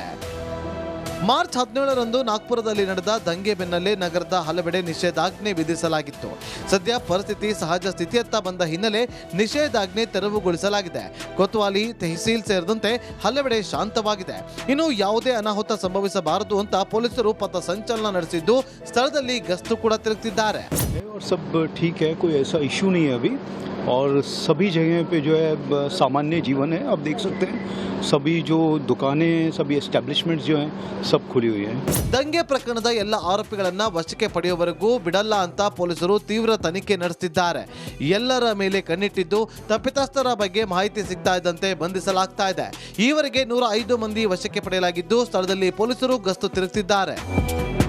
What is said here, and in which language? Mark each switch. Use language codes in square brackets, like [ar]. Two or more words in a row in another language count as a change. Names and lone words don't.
[kn] ಮಾರ್ಚ್ 17ರಂದು ನಾಗ್ಪುರದಲ್ಲಿ ನಡೆದ ದಂಗೆ ಬೆನ್ನಲ್ಲೇ ನಗರದ ಹಲವೆಡೆ ನಿಷೇಧಾಜ್ಞೆ ವಿಧಿಸಲಾಗಿತ್ತು. ಸದ್ಯ ಪರಿಸ್ಥಿತಿ ಸಹಜ ಸ್ಥಿತಿಯತ್ತ ಬಂದ ಹಿನ್ನೆಲೆ ನಿಷೇಧಾಜ್ಞೆ ತೆರವುಗೊಳಿಸಲಾಗಿದೆ. ಕೊತ್ವಾಲಿ, ತೆಹಸೀಲ್ ಸೇರಿದಂತೆ ಹಲವೆಡೆ ಶಾಂತವಾಗಿದೆ. ಇನ್ನು ಯಾವುದೇ ಅನಾಹುತ ಸಂಭವಿಸಬಾರದು ಅಂತ ಪೊಲೀಸರು ಪಥ ಸಂಚಲನ ನಡೆಸಿದ್ದು ಸ್ಥಳದಲ್ಲಿ ಗಸ್ತು ಕೂಡ ತಿರುಗುತ್ತಿದ್ದಾರೆ. [hi] सब ठीक है, कोई ऐसा इशू नहीं है अभी और सभी जगह पे जो है सामान्य जीवन है। आप देख सकते हैं सभी जो दुकानें, सभी एस्टेब्लिशमेंट्स जो हैं सब खुली हुई हैं। [kn] ದಂಗೆ ಪ್ರಕರಣದ ಎಲ್ಲ ಆರೋಪಿಗಳನ್ನ ವಶಕ್ಕೆ ಪಡೆಯುವವರೆಗೂ ಬಿಡಲ್ಲ ಅಂತ ಪೊಲೀಸರು ತೀವ್ರ ತನಿಖೆ ನಡೆಸುತ್ತಿದ್ದಾರೆ. ಎಲ್ಲರ ಮೇಲೆ ಕಣ್ಣಿಟ್ಟಿದ್ದು ತಪ್ಪಿತಸ್ಥರ ಬಗ್ಗೆ ಮಾಹಿತಿ ಸಿಗ್ತಾ ಇದ್ದಂತೆ ಬಂಧಿಸಲಾಗ್ತಾ ಇದೆ. ಈವರೆಗೆ 105 ಮಂದಿ ವಶಕ್ಕೆ ಪಡೆಯಲಾಗಿದ್ದು ಸ್ಥಳದಲ್ಲಿ ಪೊಲೀಸರು ಗಸ್ತು ತಿರುಗುತ್ತಿದ್ದಾರೆ.